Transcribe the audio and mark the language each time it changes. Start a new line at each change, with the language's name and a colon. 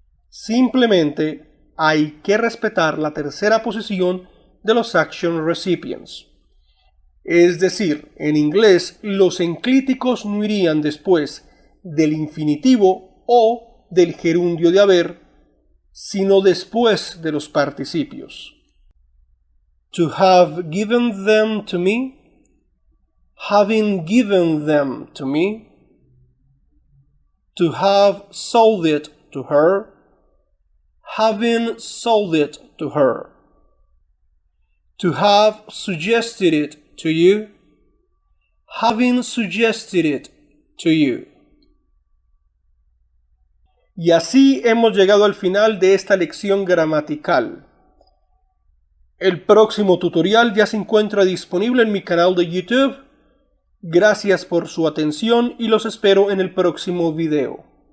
Spanish: Simplemente hay que respetar la tercera posición de los action recipients. Es decir, en inglés los enclíticos no irían después del infinitivo o del gerundio de haber, sino después de los participios.
English: To have given them to me, having given them to me. To have sold it to her, having sold it to her. To have suggested it to you, having suggested it to you.
Spanish: Y así hemos llegado al final de esta lección gramatical. El próximo tutorial ya se encuentra disponible en mi canal de YouTube. Gracias por su atención y los espero en el próximo video.